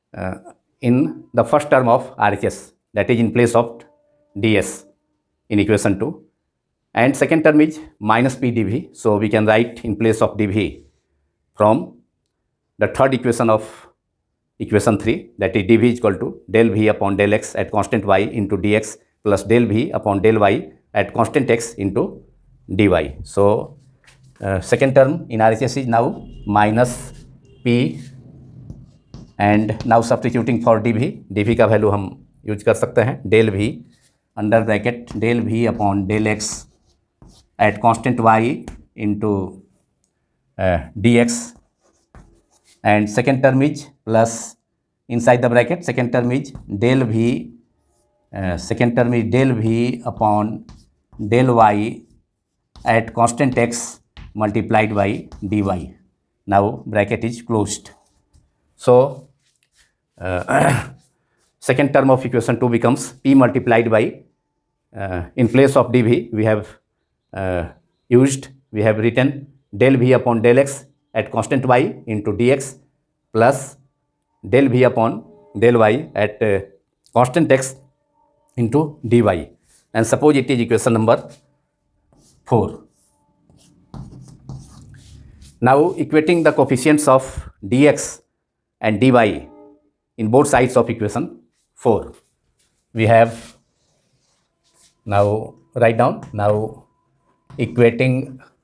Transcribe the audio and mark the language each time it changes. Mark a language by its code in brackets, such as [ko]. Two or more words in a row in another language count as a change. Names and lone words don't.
[en] In in the first term of RHS, that is in place of ds in equation 2, and second term is minus p dv. So we can write in place of dv from the third equation of equation 3, that is dv is equal to del v upon del x at constant y into dx plus del v upon del y at constant x into dy. So second term in RHS is now minus p, and now substituting for dv [hi] का वैल्यू हम यूज कर सकते हैं [en] del v under bracket del v अपॉन del x at constant y into dx, and second term is plus inside the bracket second term is del v upon del y at constant x multiplied by dy. Now bracket is closed. So second term of equation 2 becomes p multiplied by in place of dv we have written del v upon del x at constant y into dx plus del v upon del y at constant x into dy, and suppose it is equation number 4. Now equating the coefficients of dx and dy in both sides of equation 4, we have now write down now equating